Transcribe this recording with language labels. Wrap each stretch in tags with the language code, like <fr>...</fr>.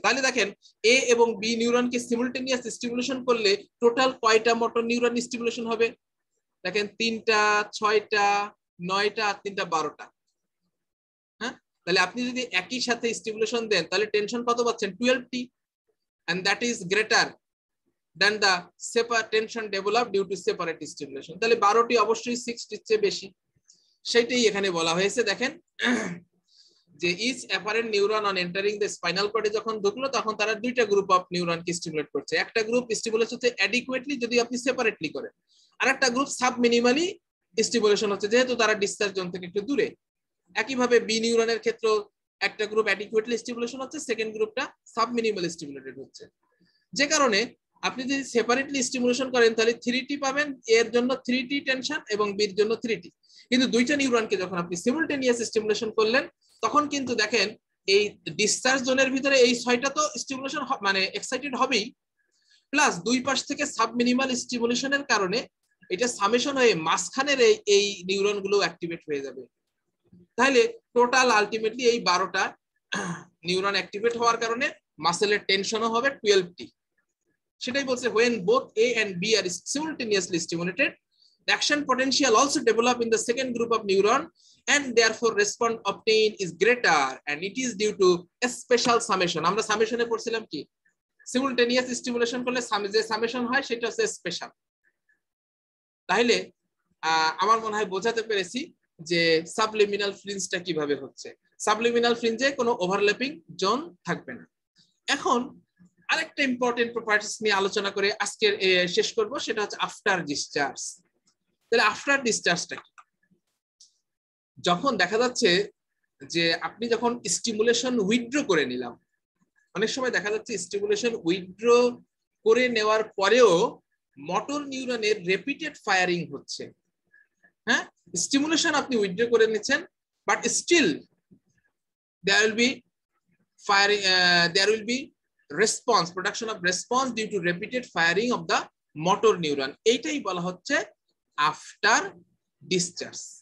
<bn>তাহলে দেখেন এ এবং বি নিউরনকে সিমুলটেনিয়াস স্টিমুলেশন করলে টোটাল কয়টা মোটর নিউরন স্টিমুলেশন হবে? দেখেন 3টা, 6টা, 9টা আর 3টা 12টা। হ্যাঁ, তাহলে আপনি যদি একই সাথে স্টিমুলেশন দেন তাহলে টেনশন কত পাচ্ছেন?</bn> <en>12t, and that is greater than the separate tension developed due to separate stimulation.</en> <bn>তাহলে 12টি অবশ্যই 6টির চেয়ে বেশি, সেটাই এখানে বলা হয়েছে। দেখেন যে</bn> <en>each apparent neuron on entering the spinal cord</en> <bn>যখন ঢুকলো তখন তারা দুইটা গ্রুপ অফ নিউরনকে স্টিমুলেট করছে। একটা গ্রুপ স্টিমুলেট হচ্ছে অ্যাডিকুয়েটলি যদি আপনি সেপারেটলি করেন, আর একটা গ্রুপ সাবমিনিমালি স্টিমুলেশন হচ্ছে যেহেতু তারা ডিসচার্জ জোন থেকে একটু দূরে। একইভাবে বি নিউরনের ক্ষেত্রে একটা গ্রুপ অ্যাডিকুয়েটলি স্টিমুলেশন হচ্ছে, সেকেন্ড গ্রুপটা সাবমিনিমাল স্টিমুলেটেড হচ্ছে। যে কারণে আপনি যদি সেপারেটলি স্টিমুলেশন করেন তাহলে 3t পাবেন, এর জন্য 3t টেনশন এবং বির জন্য 3t। কিন্তু দুইটা নিউরনকে যখন আপনি সিমুলটেনিয়াস স্টিমুলেশন করলেন তখন কিন্তু দেখেন এই ডিসচার্জ জোনের ভিতরে এই 6টা তো স্টিমুলেশন মানে এক্সাইটেড হবেই, প্লাস দুই পাশ থেকে সাবমিনিমাল স্টিমুলেশনের কারণে এটা সামেশন হয়ে মাঝখানের এই নিউরনগুলো অ্যাক্টিভেট হয়ে যাবে। তাহলে টোটাল আলটিমেটলি এই 12টা নিউরন অ্যাক্টিভেট হওয়ার কারণে মাসেলের টেনশনও হবে 12t। সেটাই বলছে</bn> <en>when both A and B are simultaneously stimulated, the action potential also develop in the second group of neuron and therefore response obtained is greater and it is due to a special summation.</en> <bn>আমরা সামেশনে পড়ছিলাম কি সিমুলটেনিয়াস stimulation করলে যে summation হয় সেটা হচ্ছে special. তাহলে আমার মনে হয় বোঝাতে পেরেছি যে সাবলিমিনাল ফ্রিঞ্জটা কিভাবে হচ্ছে। সাবলিমিনাল ফ্রিঞ্জে কোনো ওভারল্যাপিং জোন থাকবে না। এখন আরেকটা ইম্পর্টেন্ট প্রপার্টিস নিয়ে আলোচনা করে আজকের শেষ করব, সেটা হচ্ছে আফটার ডিসচার্জ। তাহলে আফটার ডিসচার্জটা কি? যখন দেখা যাচ্ছে যে আপনি যখন স্টিমুলেশন উইথড্র করে নিলাম, অনেক সময় দেখা যাচ্ছে স্টিমুলেশন উইথড্র করে নেওয়ার পরেও মোটর নিউরনের রিপিটেড ফায়ারিং হচ্ছে। হ্যাঁ, স্টিমুলেশন আপনি উইথড্র করে নিচ্ছেন but still</bn> <en>there will be firing, there will be response, production of response due to repeated firing of the motor neuron.</en> <bn>এইটাই বলা হচ্ছে আফটার ডিসচার্জ।</bn>